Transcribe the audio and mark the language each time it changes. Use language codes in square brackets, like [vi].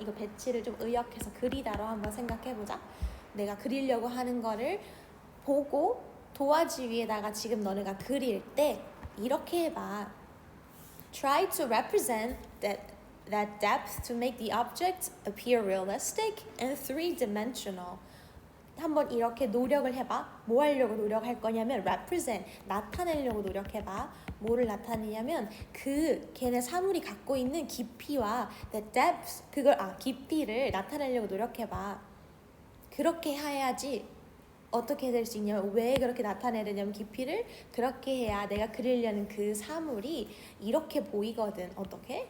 [ko] 이거 배치를 좀 의역해서 그리다로 한번 생각해보자. 내가 그리려고 하는 거를 보고 도화지 위에다가 지금 너네가 그릴 때 이렇게 해봐. [en] Try to represent that depth to make the object appear realistic and three-dimensional. [ko] 한번 이렇게 노력을 해봐. 뭐 하려고 노력할 거냐면 represent, 나타내려고 노력해봐. 뭐를 나타내냐면 걔네 사물이 갖고 있는 깊이와 the depth, 깊이를 나타내려고 노력해봐. 그렇게 해야지. 어떻게 될 수 있냐면, 왜 그렇게 나타내려냐면 깊이를 그렇게 해야 내가 그리려는 그 사물이 이렇게 보이거든. 어떻게?